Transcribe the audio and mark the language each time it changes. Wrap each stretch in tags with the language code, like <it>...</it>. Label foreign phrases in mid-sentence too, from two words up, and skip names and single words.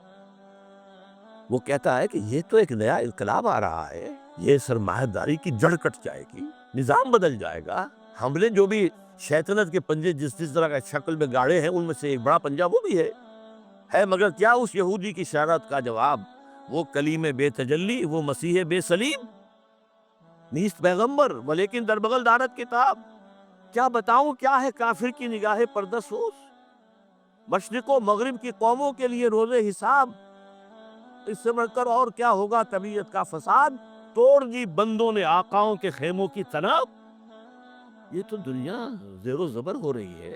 <ur>وہ کہتا ہے کہ یہ تو ایک نیا انقلاب آ رہا ہے، یہ سرمایہ داری کی جڑ کٹ جائے گی، نظام بدل جائے گا. ہم نے جو بھی شیطنت کے پنجے جس طرح کا شکل میں گاڑے ہیں ان میں سے ایک بڑا پنجہ وہ بھی ہے مگر کیا اس یہودی کی شرارت کا جواب، وہ کلیم بے تجلی وہ مسیح بے صلیب،</ur> <fa>نیست پیغمبر ولیکن در بغل دارت کتاب.</fa> <ur>کیا بتاؤں کیا ہے کافر کی نگاہ پردسوس، مشرق و مغرب کی قوموں کے لیے روز حساب. اس سے بڑھ کر اور کیا ہوگا طبیعت کا فساد، توڑ دی بندوں نے آقاؤں کے خیموں کی تناب. یہ تو دنیا زیر و زبر ہو رہی ہے.</ur>